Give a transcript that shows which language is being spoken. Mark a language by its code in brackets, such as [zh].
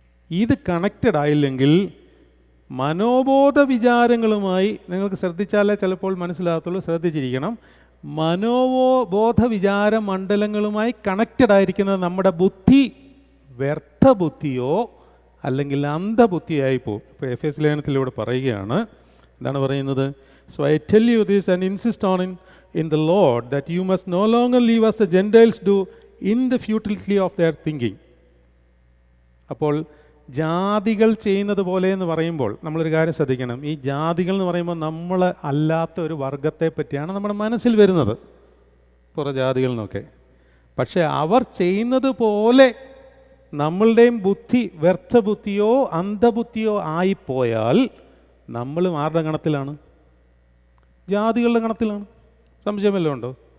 [ml] ഇത് കണക്റ്റഡ് ആയില്ലെങ്കിൽ മനോബോധ വിചാരങ്ങളുമായി, നിങ്ങൾക്ക് ശ്രദ്ധിച്ചാലേ ചിലപ്പോൾ മനസ്സിലാകത്തുള്ളൂ, ശ്രദ്ധിച്ചിരിക്കണം, മനോബോധ വിചാര മണ്ഡലങ്ങളുമായി കണക്റ്റഡ് ആയിരിക്കുന്നത് നമ്മുടെ ബുദ്ധി വ്യർത്ഥ ബുദ്ധിയോ അല്ലെങ്കിൽ അന്ധബുദ്ധിയായി പോകും. ഇപ്പോൾ എഫേസ്യ ലേഖനത്തിലൂടെ പറയുകയാണ്, എന്താണ് പറയുന്നത്? [en] So I tell you this and insist on in the Lord that you must no longer live as the Gentiles do in the futility of their thinking. [ml] അപ്പോൾ ജാതികൾ ചെയ്യുന്നത് പോലെ എന്ന് പറയുമ്പോൾ നമ്മളൊരു കാര്യം ശ്രദ്ധിക്കണം. ഈ ജാതികൾ എന്ന് പറയുമ്പോൾ നമ്മൾ അല്ലാത്ത ഒരു വർഗത്തെ പറ്റിയാണ് നമ്മുടെ മനസ്സിൽ വരുന്നത്, പുറജാതികൾ എന്നൊക്കെ. പക്ഷേ അവർ ചെയ്യുന്നത് പോലെ നമ്മളുടെയും ബുദ്ധി വ്യർത്ഥ ബുദ്ധിയോ അന്ധബുദ്ധിയോ ആയിപ്പോയാൽ നമ്മളും ആരുടെ ഗണത്തിലാണ്? ജാതികളുടെ ഗണത്തിലാണ്. സംശയമല്ലോ ഉണ്ടോ?